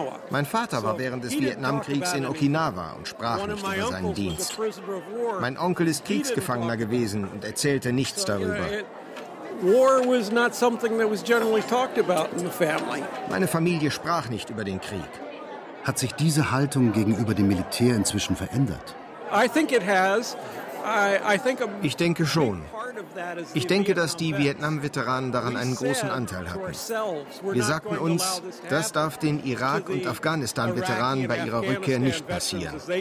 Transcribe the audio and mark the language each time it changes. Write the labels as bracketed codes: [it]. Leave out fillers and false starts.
[de] Mein Vater war während des Vietnamkriegs in Okinawa und sprach nicht über seinen Dienst. Mein Onkel ist Kriegsgefangener gewesen und erzählte nichts darüber. [en] War was not something that was generally talked about in the family. [de] Meine Familie sprach nicht über den Krieg. Hat sich diese Haltung gegenüber dem Militär inzwischen verändert? [en] I think it has. [de] Ich denke schon. Ich denke, dass die Vietnam-Veteranen daran einen großen Anteil hatten. Wir sagten uns, das darf den Irak- und Afghanistan-Veteranen bei ihrer Rückkehr nicht passieren.